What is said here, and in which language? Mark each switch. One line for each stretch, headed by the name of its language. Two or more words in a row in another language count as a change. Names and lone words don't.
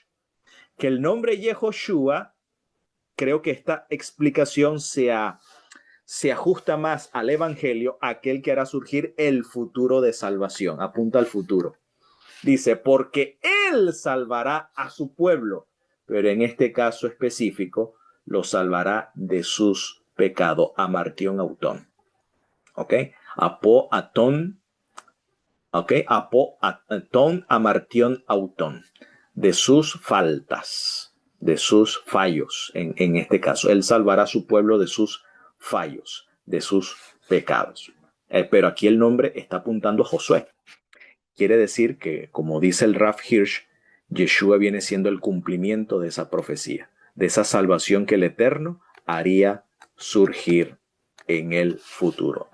Spanish: Que el nombre Yehoshua, creo que esta explicación se ajusta más al evangelio, aquel que hará surgir el futuro de salvación. Apunta al futuro. Dice, porque él salvará a su pueblo, pero en este caso específico, lo salvará de sus pecados.
Greek: ἁμαρτιῶν αὐτῶν. ¿Ok? ἀπὸ τῶν.
Spanish: ¿Ok?
Greek: ἀπὸ τῶν ἁμαρτιῶν αὐτῶν.
Spanish: De sus faltas, de sus fallos, en este caso. Él salvará a su pueblo de sus fallos, de sus pecados. Pero aquí el nombre está apuntando a Josué. Quiere decir que, como dice el Rav Hirsch, Yeshua viene siendo el cumplimiento de esa profecía, de esa salvación que el Eterno haría surgir en el futuro.